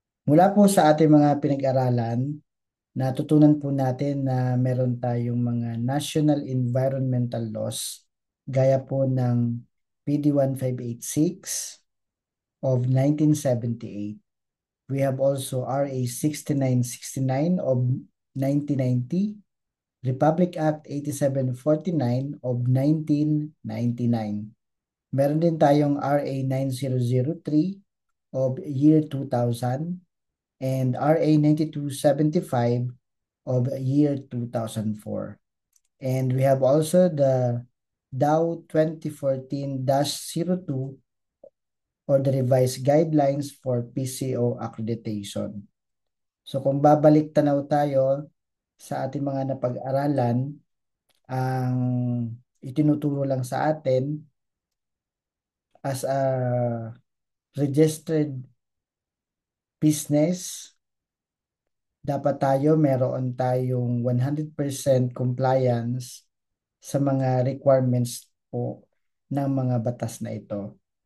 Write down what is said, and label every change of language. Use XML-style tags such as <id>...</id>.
<tl>Mula po sa ating mga pinag-aralan, natutunan po natin na meron tayong mga national environmental laws gaya po ng PD 1586 of 1978.</tl> <en>We have also RA 6969 of 1990, Republic Act 8749 of 1999.</en> <tl>Meron din tayong RA 9003 of year 2000 and RA 9275 of year 2004.</tl> <en>And we have also the DAO 2014-02 or the revised guidelines for PCO accreditation.</en> <tl>So kung babalik tanaw tayo sa ating mga napag-aralan, ang itinuturo lang sa atin</tl> <en>as a registered business,</en> <tl>dapat meron tayong 100% compliance sa mga requirements po ng mga batas na ito.</tl>